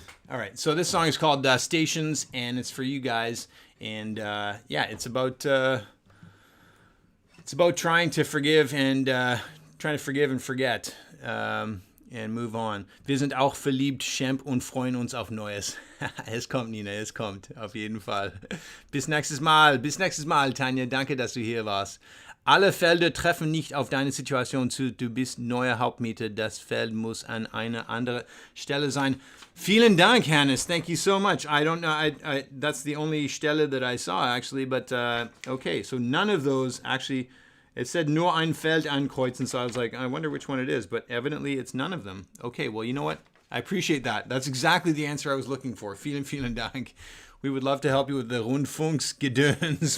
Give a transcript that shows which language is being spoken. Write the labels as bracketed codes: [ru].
[en] All right, so this song is called Stations, and it's for you guys. And yeah, it's about trying to forgive and forget and move on. [de] Wir sind auch verliebt, Champ, und freuen uns auf Neues. Es kommt, Nina, es kommt, auf jeden Fall. Bis nächstes Mal, Tanja. Danke, dass du hier warst. Alle Felder treffen nicht auf deine Situation zu. Du bist neuer Hauptmieter. Das Feld muss an einer anderen Stelle sein. Vielen Dank, [en] Hannes. Thank you so much. I don't know. I that's the only Stelle that I saw, actually. But, okay. So none of those, actually, it said [de] nur ein Feld ankreuzen. [en] So I was like, I wonder which one it is. But evidently, it's none of them. Okay, well, you know what? I appreciate that. That's exactly the answer I was looking for. [de] Vielen Dank. [en] We would love to help you with the Rundfunksgedöns.